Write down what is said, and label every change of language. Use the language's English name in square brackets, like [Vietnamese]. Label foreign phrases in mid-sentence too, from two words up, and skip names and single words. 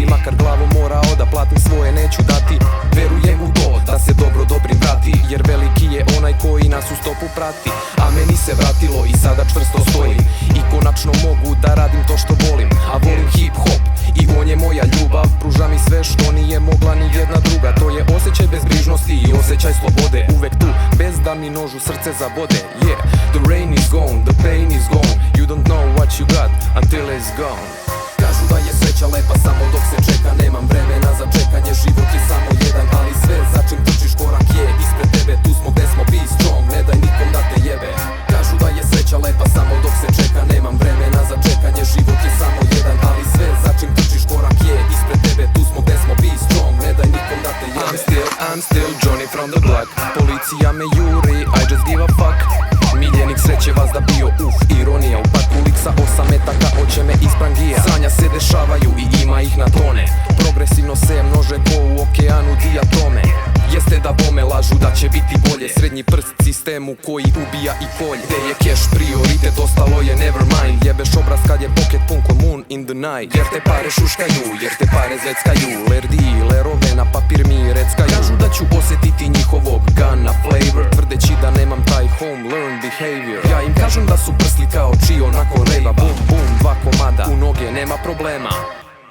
[Serbian] Makar glavom morao da platim svoje neću dati. Verujem u to da se dobro dobrim vrati, jer veliki je onaj koji nas u stopu prati. A meni se vratilo i sada čvrsto stojim i konačno mogu da radim to što volim. A volim hip hop i on je moja ljubav. Pruža mi sve što nije mogla ni jedna druga. To je osjećaj bezbrižnosti i osjećaj slobode. Uvek tu, bez da mi nožu srce zabode. [English] Yeah, the rain is gone, the pain is gone. You don't know what you got until it's gone. [Serbian] Kažu da je sreća lepa samo dok se čeka. Nemam vremena za čekanje, život je samo jedan. Ali sve za čim trčiš korak je ispred tebe. Tu smo gde smo, [English] be strong, [Serbian] ne daj nikom da te jebe. Kažu da je sreća lepa samo dok se čeka. Nemam vremena za čekanje, život je samo jedan. Ali sve za čim trčiš korak je ispred tebe. Tu smo gde smo, [English] be strong, [Serbian] ne daj nikom da te jebe. [English] I'm still Johnny from the block. [Serbian] Policija me juri, [English] I just give a fuck. [Serbian] Miljenik sreće vas da bio ironija. U parku lik sa 8 metaka oće me isprangija. Sranja se dešavaju i ima ih na tone. Progresivno se množe ko u okeanu diatome. Jeste da bome lažu da će biti bolje. Srednji prst sistemu koji ubija i kolje. Gde je cash prioritet, ostalo je [English] never mind. [Serbian] Jebeš obraz kad je pocket pun ko [English] moon in the night. [Serbian] Jer te pare šuškaju, jer te pare zeckaju. Lerdi, lerove na papir mi reckaju. Kažu da ću osjetiti njihovog [English] gana flavor, [Serbian] tvrdeći da nemam taj [English] home learn behavior. [Serbian] Ja im kažem da su prsli kao čio nakon rejva. Boom, boom, 2 komada, u noge nema problema.